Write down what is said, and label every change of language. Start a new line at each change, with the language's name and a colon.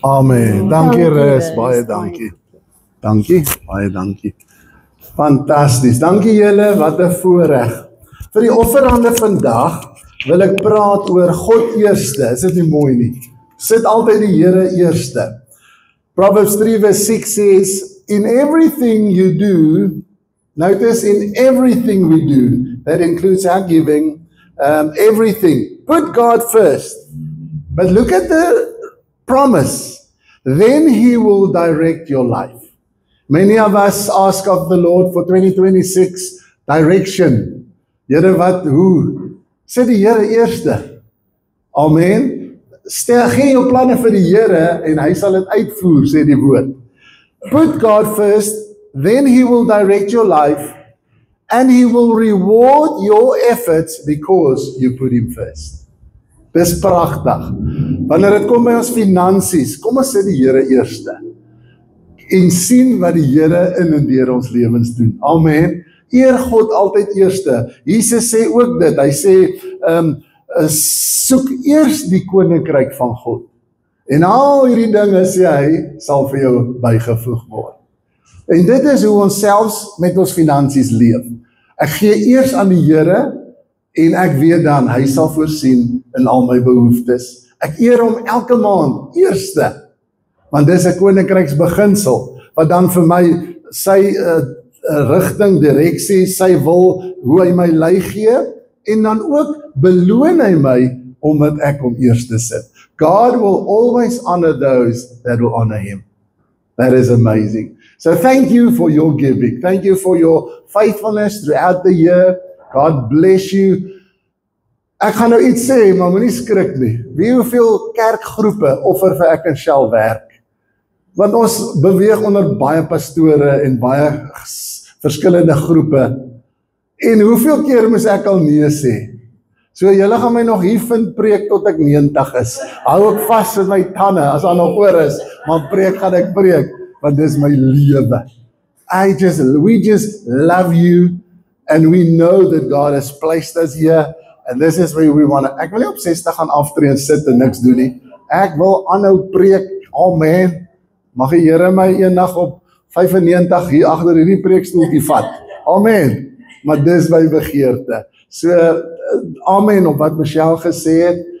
Afrikaans: Amen. Dankie Dankie, Res, Res. baie dankie. Dankie, baie dankie. Fantasties. Dankie julle, wat 'n voorreg. Vir die offerande vandag wil ek praat oor God eerste. Is dit nie mooi nie? Sit altyd die Here eerste.
English: Proverbs 3 verse 6 says, in everything you do, notice in everything we do, that includes our giving, everything, put God first. But look at the promise, then He will direct your life. Many of us ask of the Lord for 2026 direction.
Afrikaans: Here, hoe Sit die Here eerste. Amen. Gee jou planne vir die Here en hy sal dit uitvoer, sê die woord.
English: Put God first, then He will direct your life and He will reward your efforts because you put Him first.
Afrikaans: Dis pragtig. Wanneer dit kom by ons finansies, kom ons sit die Here eerste. En sien wat die Here in en deur ons lewens doen. Amen. Eer God altyd eerste. Jesus sê ook dit. Hy sê, soek eers die koninkryk van God. En al hierdie dinge, sê hy, sal vir jou bygevoeg word. En dit is hoe ons selfs met ons finansies leef. Ek gee eers aan die Here en ek weet dan, hy sal voorsien in al my behoeftes. Ek eer hom elke maand eerste, want dis 'n koninkryksbeginsel wat dan vir my sy rigting, direksie, sy wil, hoe hy my lei gee en dan ook beloon hy my omdat ek hom eerste sit.
English: God will always honor those that will honor him. That is amazing. So thank you for your giving. Thank you for your faithfulness throughout the year. God bless you.
Afrikaans: Ek gaan nou iets sê, maar moenie skrik nie. Wie hoeveel kerkgroepe offer vir ek en Shell werk? Want ons beweeg onder baie pastore en baie verskillende groepe. En hoeveel keer moes ek al nee sê? So julle gaan my nog hier vind preek tot ek 90 is. Hou ek vas met my tande as daar nog oor is, maar preek gaan ek preek, want dis my lewe.
English: We just love you and we know that God has placed us here and this is where we want to.
Afrikaans: Ek wil nie op 60 gaan aftree en sit en niks doen nie. Ek wil aanhou preek. Amen. Mag die Here my eendag op 95 hier agter hierdie preekstoeltjie vat. Amen. Maar dis my begeerte. So, amen op wat Michelle gesê het.